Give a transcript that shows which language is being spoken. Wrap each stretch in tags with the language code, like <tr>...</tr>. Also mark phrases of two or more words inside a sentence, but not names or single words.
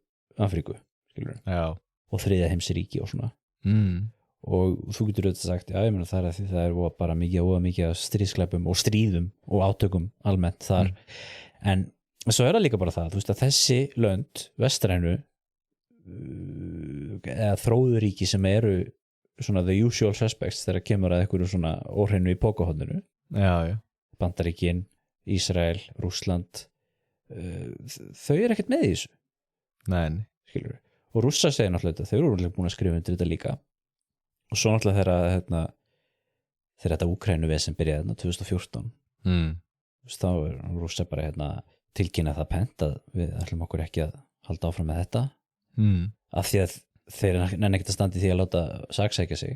<is>og þriðja heimsríki og svona og þú getur auðvitað sagt ég meina það er að því það er bara mikið stríðsglæpum og stríðum og átökum almennt þar en svo það líka bara það, þú veist að þessi lönd vestrænu eða þróðuríki sem eru svona</is> <en>the usual suspects</en> <is>þegar kemur að einhverju svona óhreinu í pókahotninu já. Bandaríkin, Ísrael, Rússland þau eru ekkert með í þessu Nei. skilur við, og Rússar segir náttúrulega þau eru búin að skrifa undir þetta líka og svo náttúrulega þegar þetta Úkraínuvesen byrjaði 2014 þá er Rússar bara tilkynna það pent að við ætlum okkur ekki að halda áfram með þetta af því að þeir nenni ekkert að standa í því að láta saksækja sig</is>